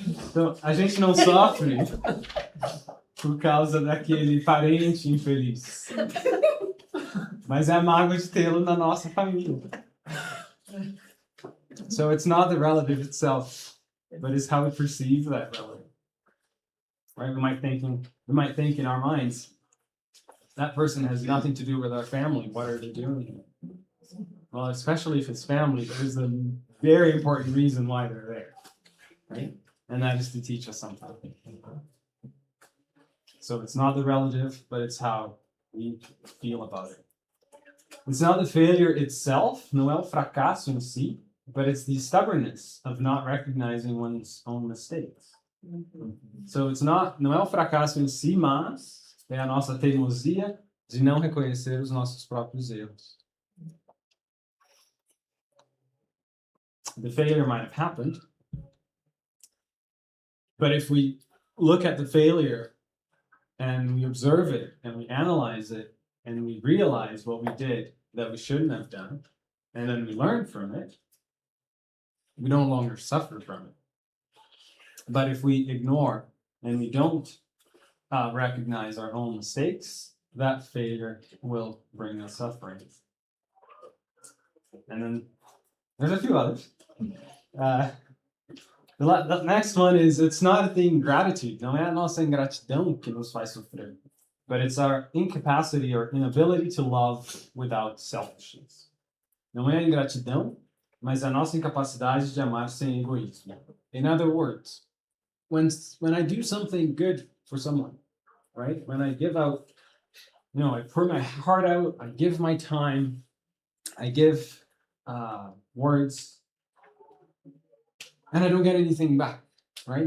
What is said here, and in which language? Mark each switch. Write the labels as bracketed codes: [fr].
[pt] Então, a gente não sofre por causa daquele parente infeliz. Mas é a mágoa de tê-lo na nossa família. [en] So it's not the relative itself, but it's how we perceive that relative. Right? We might think in our minds, that person has nothing to do with our family. What are they doing here? Well, especially if it's family, there's a very important reason why they're there. Right? And that is to teach us something. So it's not the relative, but it's how we feel about it. It's not the failure itself, [pt] não é o fracasso em si, [en] but it's the stubbornness of not recognizing one's own mistakes. So it's not, [pt] não é o fracasso em si, mas é a nossa teimosia de não reconhecer os nossos próprios erros. [en] The failure might have happened, but if we look at the failure and we observe it and we analyze it and we realize what we did that we shouldn't have done, and then we learn from it, we no longer suffer from it. But if we ignore and we don't recognize our own mistakes, that failure will bring us suffering. And then there's a few others. The next one is, it's not the ingratitude. [pt] Não é a nossa ingratidão que nos faz sofrer, [en] but it's our incapacity or inability to love without selfishness. [pt] Não é a ingratidão, mas a nossa incapacidade de amar sem egoísmo. [en] In other words, when I do something good for someone, right? When I give out, I pour my heart out, I give my time, I give words, and I don't get anything back, right?